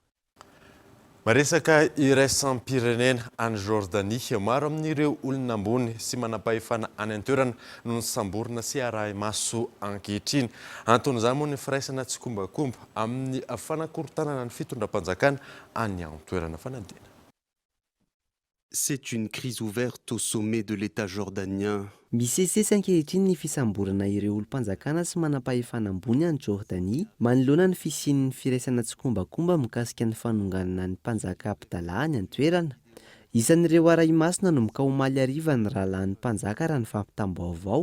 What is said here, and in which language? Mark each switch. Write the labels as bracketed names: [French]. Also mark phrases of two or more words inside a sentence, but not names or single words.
[Malagasy] Maresaka iraisam-pirenena any Jordanie, maro amin'ireo olona ambony sy manam-pahefana any an-toerana no samborina sy arahy maso ankehitriny. Anton'izany moa ny firaisana tsy kombakomba amin'ny fanakorontanana ny fitondram-panjakana any an-toerana fanadina. [French] C'est une crise ouverte au sommet de l'État jordanien. [Malagasy] Misesesy ankehitriny ny fisamborana ireo olom-panjakana sy manam-pahefana ambony any Jordanie, manoloana ny fisian'ny firaisana tsy kombakomba mikasika ny fanonganana ny mpanjaka Abdallah any an-toerana. Isan'ireo arahy masina no mika omaly ariva ny rahalahin'ny mpanjaka raha ny fampitam-baovao.